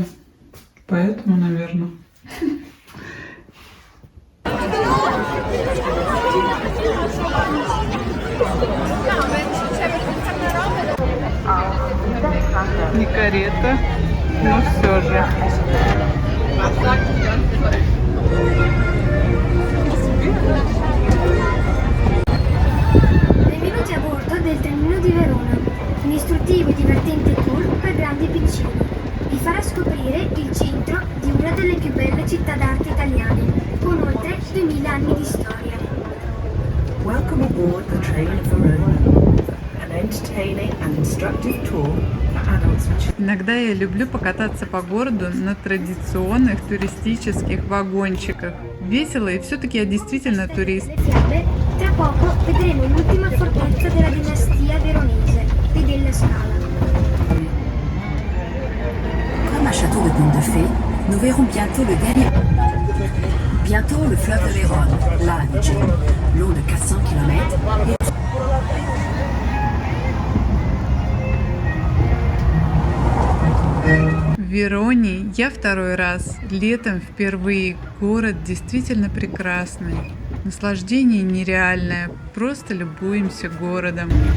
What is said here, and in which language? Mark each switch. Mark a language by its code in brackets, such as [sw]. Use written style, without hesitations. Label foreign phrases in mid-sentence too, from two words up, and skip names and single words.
[ru] Поэтому, наверное. Не карета, но все же. [it] Benvenuti a bordo del trenino di Verona, un istruttivo e divertente tour per grandi e piccini. Vi farà scoprire il centro di una delle più belle città d'arte italiane, con oltre 2000 anni di storia. [en] Welcome aboard the train of Verona, an entertaining and instructive tour for adults and children. [ru] Иногда я люблю покататься по городу на традиционных туристических вагончиках. Весело, и все-таки я действительно турист. [it] Le fiabe, tra poco vedremo l'ultima fortezza della dinastia veronese, e della Scala. [fr] Comme un château de contes de fées, nous verrons bientôt le dernier. Bientôt le fleuve Vérone, l'Adige, long de 400 km. [ru] В Вероне я второй раз, летом впервые. Город действительно прекрасный. Наслаждение нереальное, просто любуемся городом.